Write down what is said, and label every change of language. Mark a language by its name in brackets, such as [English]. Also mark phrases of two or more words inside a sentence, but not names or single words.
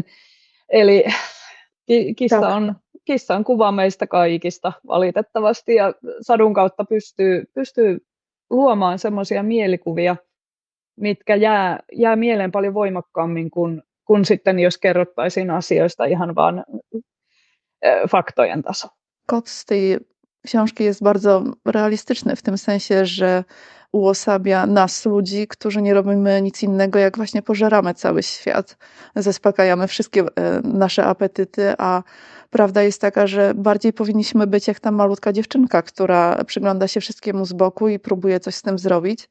[Finnish] Eli kissa on kuva meistä kaikista valitettavasti ja sadun kautta pystyy luomaan semmoisia mielikuvia, mitkä jää mieleen paljon voimakkaammin kuin sitten, jos kerrottaisiin asioista ihan vaan faktojen tasolla. [Polish] Kot z tej książki jest bardzo realistyczny w tym sensie, że uosabia nas, ludzi, którzy nie robimy nic innego, jak właśnie pożeramy cały świat. Zaspokajamy wszystkie nasze apetyty, a prawda jest taka, że bardziej powinniśmy być jak ta malutka dziewczynka, która przygląda się wszystkiemu z boku i próbuje coś z tym zrobić.